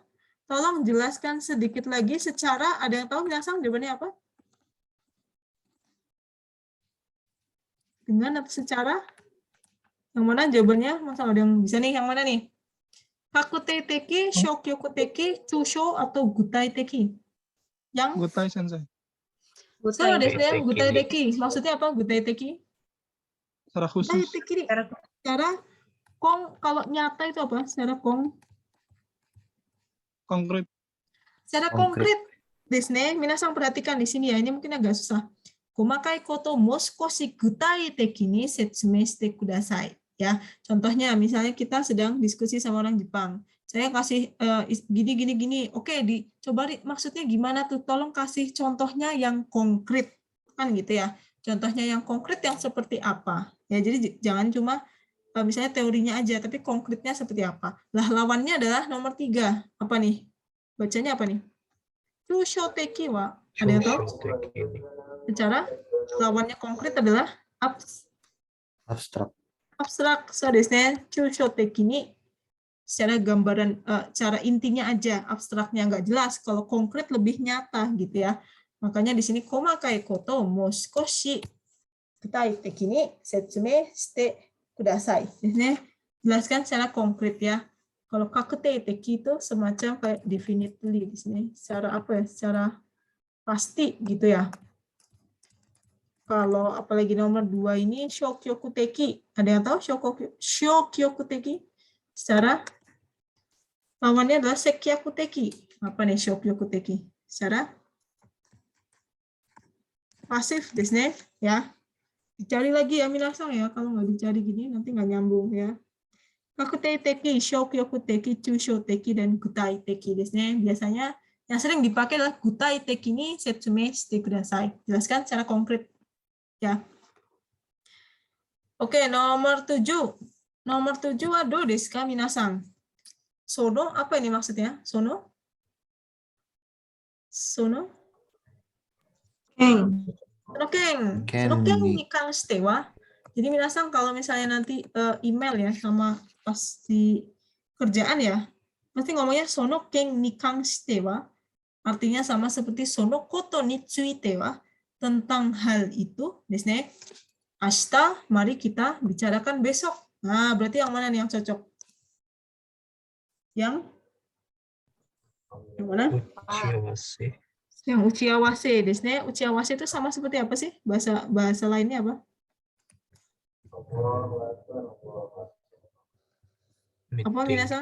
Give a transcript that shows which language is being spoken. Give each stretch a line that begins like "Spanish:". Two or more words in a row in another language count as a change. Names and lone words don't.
Indonesian: Tolong jelaskan sedikit lagi secara, ada yang tahu minasan jawabannya apa? Dengan atau secara? Yang mana jawabannya? Masa ada yang bisa nih, yang mana nih?
Japanese: 確定的、消極的、抽象,
Indonesian: atau
Japanese: 具体的?
Indonesian: Yang?
Japanese: 具体先生. 具体です, 具体的.
Indonesian: Maksudnya apa gutai teki? Secara khusus.
Japanese: 具体的.
Indonesian: Secara kong, kalau nyata itu apa? Secara kong? Konkret. Secara konkret.
Japanese: ですね,
Indonesian: minasan perhatikan di sini ya, ini mungkin agak susah.
Japanese: 細かいことも少し具体的に説明してください.
Indonesian: Ya, contohnya misalnya kita sedang diskusi sama orang Jepang. Saya kasih gini. Oke, coba maksudnya gimana tuh? Tolong kasih contohnya yang konkret. Kan gitu ya. Contohnya yang konkret yang seperti apa? Ya, jadi jangan cuma misalnya teorinya aja, tapi konkretnya seperti apa. Lah, lawannya adalah nomor 3. Apa nih? Bacanya apa nih?
Japanese: 抽象的は.
Indonesian: Ada yang tahu? Secara lawannya konkret adalah Abstrak. abstrak.
Japanese: そうですね、抽象的に
Indonesian: secara gambaran, cara intinya aja, abstraknya nggak jelas. Kalau konkret lebih nyata gitu ya. Makanya di sini
Japanese: 細かいことも少し具体的に説明してください.
Indonesian: Jelaskan secara konkret ya. Kalau kakutei teki itu semacam kayak definitely di sini. Secara apa ya? Secara pasti gitu ya. Kalau apalagi nomor 2 ini
Japanese: 消極的.
Indonesian: Ada yang tahu
Japanese: 消極的?
Indonesian: Secara lawannya adalah
Japanese: 積極的.
Indonesian: Apa nih
Japanese: 消極的?
Indonesian: Secara pasif
Japanese: ですね,
Indonesian: ya. Dicari lagi ya minasan ya, kalau nggak dicari gini nanti nggak nyambung ya.
Japanese: 確定的、消極的、抽象的、dan 具体的ですね.
Indonesian: Biasanya yang sering dipakai adalah
Japanese: 具体的に説明してください.
Indonesian: Jelaskan secara konkret ya. Oke, nomor 7. Nomor 7
Japanese: はどうですかみなさん?
Indonesian: Sono, apa ini maksudnya? Sono? Sono?
Japanese: 件。その件に関しては.
Indonesian: Jadi minasan kalau misalnya nanti email ya sama pas di kerjaan ya, pasti ngomongnya
Japanese: その件に関しては.
Indonesian: Artinya sama seperti
Japanese: そのことについては.
Indonesian: Tentang hal itu,
Japanese: ですね.
Indonesian: Ashita, mari kita bicarakan besok. Nah, berarti yang mana nih yang cocok? Yang mana? Uchiawase. Yang uchiawase
Japanese: ですね.
Indonesian: Uchiawase itu sama seperti apa sih? Bahasa lainnya apa? Apa minasan?